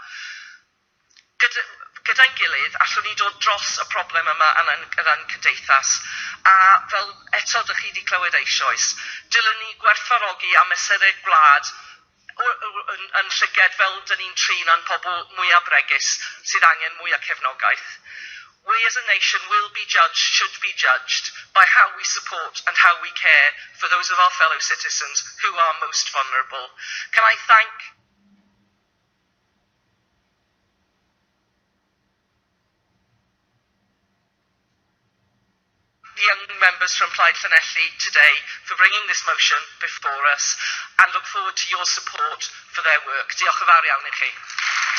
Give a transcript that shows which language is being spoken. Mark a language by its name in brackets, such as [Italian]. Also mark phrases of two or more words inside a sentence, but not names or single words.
[Welsh] Gyda'n gilydd, allwn ni dod dros y problem yma yn ein cymdeithas, a fel eto ydych chi wedi clywed eisoes, dylwn ni gwerthfawrogi a mesurau gwlad yn llyged fel dyn ni'n trin yn pobl mwyaf bregus sydd angen mwy o cefnogaeth. [English] We as a nation will be judged, should be judged, by how we support and how we care for those of our fellow citizens who are most vulnerable. Can I thank the young members from Plaid Llanelli today for bringing this motion before us and look forward to your support for their work. [Welsh] Diolch yn fawr iawn I chi.